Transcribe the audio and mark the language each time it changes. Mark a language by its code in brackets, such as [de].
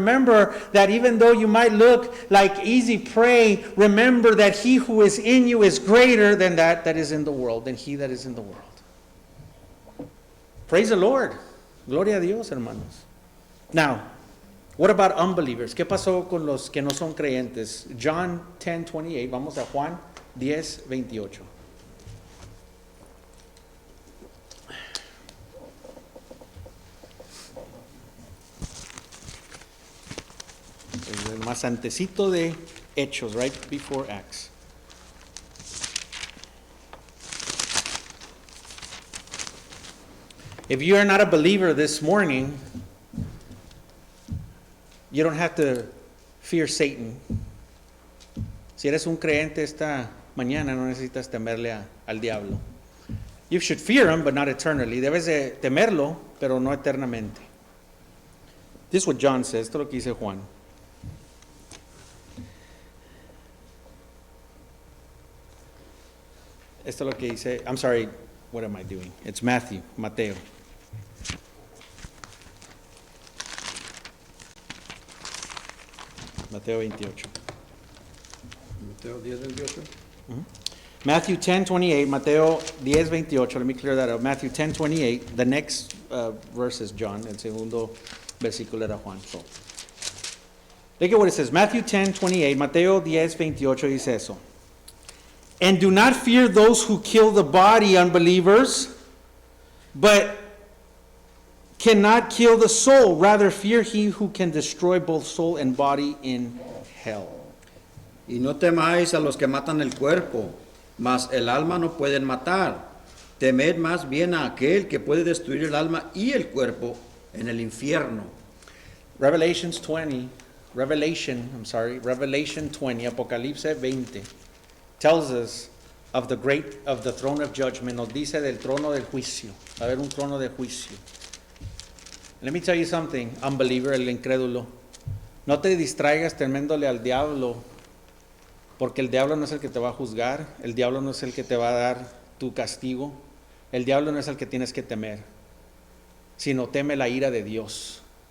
[en] Remember that even though you might look like easy prey, remember that he who is in you is greater than that is in the world, than he that is in the world. Praise the Lord. [es] Gloria a Dios, hermanos. [en] Now, what about unbelievers? [es] ¿Qué pasó con los que no son creyentes? John 10:28. Vamos a Juan 10:28. El más antecito de Hechos, [en] right before Acts. If you are not a believer this morning, you don't have to fear Satan. [es] Si eres un creyente esta mañana, no necesitas temerle al diablo. [en] You should fear him, but not eternally. [es] Debes de temerlo, pero no eternamente. [en] This is what John says. [es] Esto es lo que dice Juan. Esto es lo que dice. [en] I'm sorry, what am I doing? It's Mateo. [es] Mateo 28. Mateo 10:28. [en] Matthew 10:28, Mateo 10:28. Let me clear that up. Matthew 10:28. The next verse is John. [es] El segundo versículo era Juan. [en] So, look at what it says. Matthew 10:28. [es] Mateo 10:28 dice eso. [en] And do not fear those who kill the body, unbelievers, but cannot kill the soul. Rather fear he who can destroy both soul and body in hell. [es] Y no temáis a los que matan el cuerpo, mas el alma no pueden matar. Temed más bien a aquel que puede destruir el alma y el cuerpo en el infierno. [en] Revelation 20, Apocalipsis 20, tells us of the throne of judgment. [es] Nos dice del trono del juicio. Va a haber un trono de juicio. [en] Let me tell you something, unbeliever, [es] el incrédulo. No te distraigas teméndole al diablo, porque el diablo no es el que te va a juzgar, el diablo no es el que te va a dar tu castigo, el diablo no es el que tienes que temer, sino teme la ira de Dios.